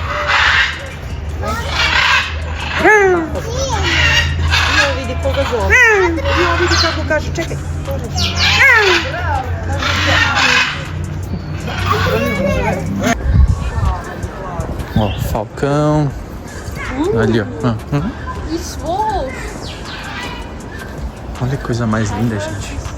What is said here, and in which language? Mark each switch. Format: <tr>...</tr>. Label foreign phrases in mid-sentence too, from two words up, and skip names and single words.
<hr>Dio vidi koga zove. Dio vidi kako kaže, čekaj.</hr> <pt>Ó, falcão. Ali, ó. Olha que coisa mais linda, gente.</pt>